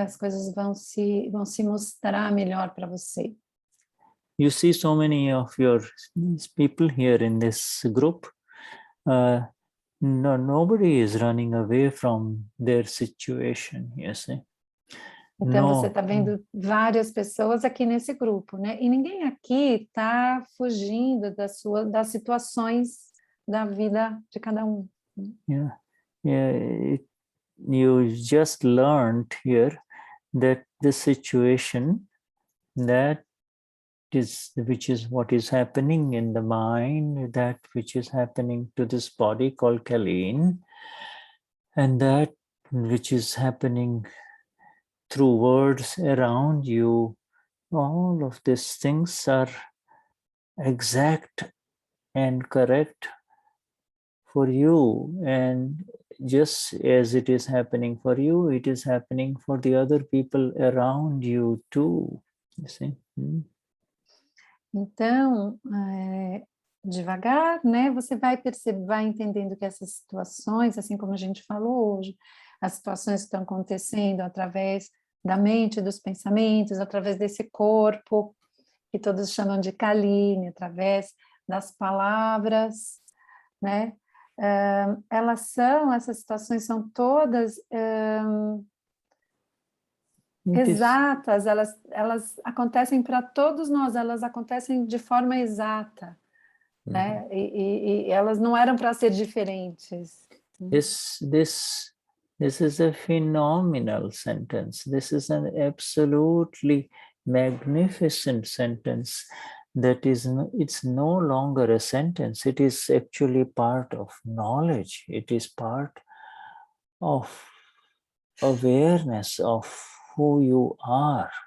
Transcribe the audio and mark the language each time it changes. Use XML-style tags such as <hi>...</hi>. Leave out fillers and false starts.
<pt>As coisas vão se mostrar melhor para você.</pt> <en>You see so many of your people here in this group. Nobody is running away from their situation, you see.</en> <pt>Então, você está vendo várias pessoas aqui nesse grupo, né? E ninguém aqui está fugindo das situações da vida de cada um.</pt> <en>Yeah. You just learned here that the situation which is what is happening in the mind, that which is happening to this body called Kaline, and that which is happening through words around you, all of these things are exact and correct for you, and just as it is happening for you, it is happening for the other people around you too. You see?</en> <pt>Então, devagar, né, você vai perceber, vai entendendo que essas situações, assim como a gente falou hoje, as situações que estão acontecendo através da mente, dos pensamentos, através desse corpo, que todos chamam de Kalini, através das palavras, né? Essas situações são todas exatas, elas acontecem para todos nós, elas acontecem de forma exata, né? E elas não eram para ser diferentes.</pt> <en>This is a phenomenal sentence. This is an absolutely magnificent sentence. It's no longer a sentence. It is actually part of knowledge. It is part of awareness of who you are.</en>